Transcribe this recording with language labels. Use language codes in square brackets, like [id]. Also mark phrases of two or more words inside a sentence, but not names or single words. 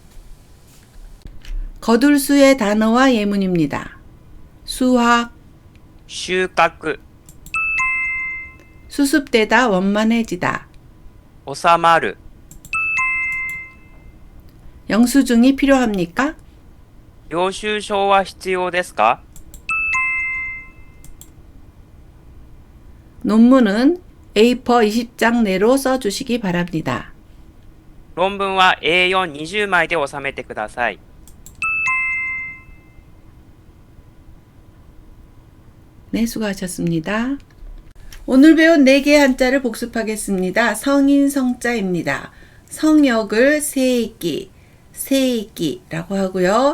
[ko] 거둘수의 단어와 예문입니다. 수확, [ja] 収穫、 [ko] 수습되다, 원만해지다, [ja] 収まる、 [ko] 영수증이 필요합니까? [ja] 領収書は必要ですか？ [ko] 논문은 A4 20장 내로 써주시기 바랍니다. [ja] 論文は A4 20枚で収めてください。 [ko] 네, 수고하셨습니다. 오늘 배운 4개의 한자를 복습하겠습니다. 성인 성자입니다. 성역을 세이기, 세이기라고 하고요.